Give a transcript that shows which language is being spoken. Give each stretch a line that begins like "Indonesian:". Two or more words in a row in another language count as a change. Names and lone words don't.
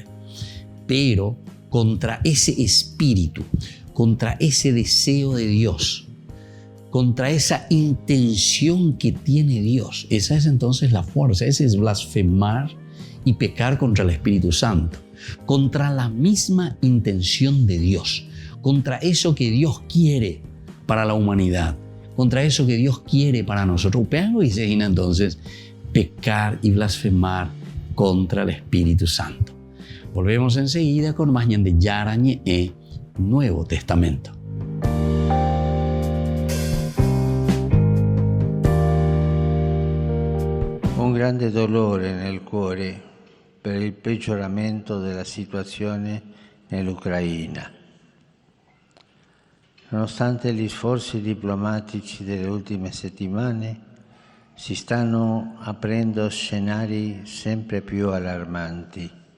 Spanish: Pero contra ese espíritu, contra ese deseo de Dios, contra esa intención que tiene Dios, esa es entonces la fuerza, ese es blasfemar y pecar contra el Espíritu Santo, contra la misma intención de Dios, contra eso que Dios quiere para la humanidad, contra eso que Dios quiere para nosotros. Pero y se entonces pecar y blasfemar contra el Espíritu Santo. Volvemos enseguida con más de Yarañe Nuevo Testamento.
Italian: Un grande dolore nel cuore per il peggioramento della situazione nell'Ucraina. Nonostante gli sforzi diplomatici delle ultime settimane, si stanno aprendo scenari sempre più allarmanti.